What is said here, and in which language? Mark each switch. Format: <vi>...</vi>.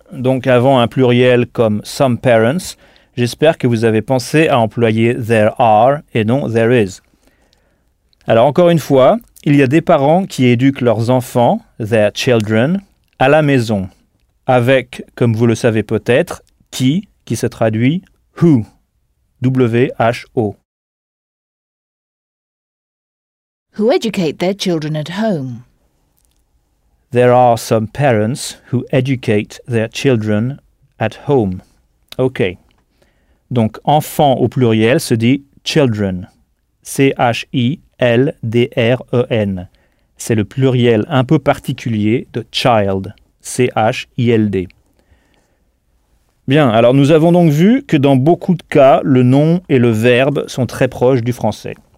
<fr>Donc, avant un pluriel comme «</fr> <en>some parents</en> <fr>», j'espère que vous avez pensé à employer «</fr> <en>there are</en> <fr>» et non «</fr> <en>there is ».</en> <fr>Alors, encore une fois, il y a des parents qui éduquent leurs enfants, «</fr> <en>their children</en> <fr>», à la maison, avec, comme vous le savez peut-être, « qui se traduit « who », W-H-O.</fr> <en>Who educate their children at home? There are some parents who educate their children at home. OK.</en> <fr>Donc, enfant au pluriel se dit children. C-H-I-L-D-R-E-N. C'est le pluriel un peu particulier de child. C-H-I-L-D. Bien, alors nous avons donc vu que dans beaucoup de cas, le nom et le verbe sont très proches du français.</fr>